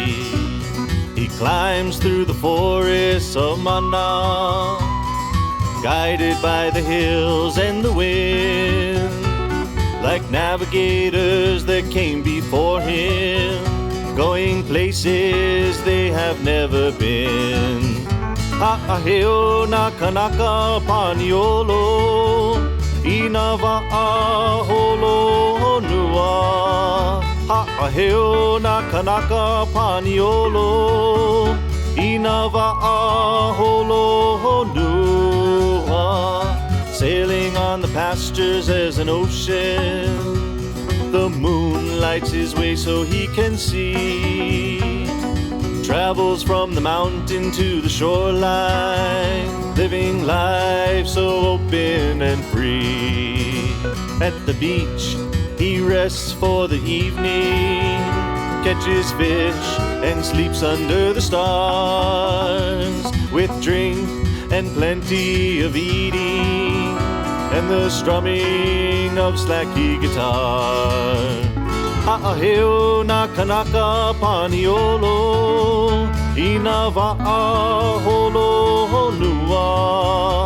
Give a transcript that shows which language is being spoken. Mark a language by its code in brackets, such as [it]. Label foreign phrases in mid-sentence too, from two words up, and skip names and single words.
[en] He climbs through the forests of Mana, guided by the hills and the wind, like navigators that came before him, going places they have never been. [haw] Ha'aheo nakanaka paniolo, ina va'a holo honua. Ha'aheo nakanaka paniolo, ina va'a holo honua. [en] Sailing on the pastures as an ocean, the moon lights his way so he can see. Travels from the mountain to the shoreline, living life so open and free. At the beach, he rests for the evening, catches fish and sleeps under the stars, with drink and plenty of eating, and the strumming of slacky guitar. [haw] Ha'aheo nakanaka paniolo, ina va'a holo honua.